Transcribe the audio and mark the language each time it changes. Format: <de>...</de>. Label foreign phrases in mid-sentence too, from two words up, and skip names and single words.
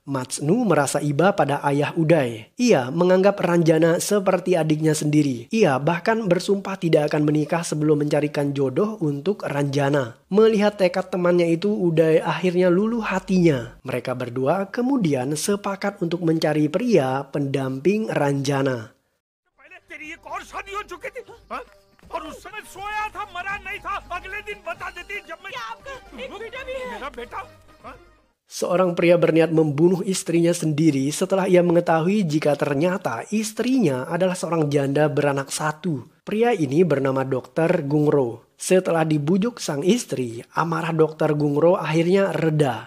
<id>Majnu merasa iba pada ayah Uday. Ia menganggap Ranjana seperti adiknya sendiri. Ia bahkan bersumpah tidak akan menikah sebelum mencarikan jodoh untuk Ranjana. Melihat tekad temannya itu, Uday akhirnya luluh hatinya. Mereka berdua kemudian sepakat untuk mencari pria pendamping Ranjana.</id> <hi>और उस समय सोया था, मरा नहीं था। अगले दिन बता देती जब मैं आपका एक बेटा भी है। मेरा बेटा?</hi> <id>Seorang pria berniat membunuh istrinya sendiri setelah ia mengetahui jika ternyata istrinya adalah seorang janda beranak satu. Pria ini bernama Dr. Gungro. Setelah dibujuk sang istri, amarah Dr. Gungro akhirnya reda.</id>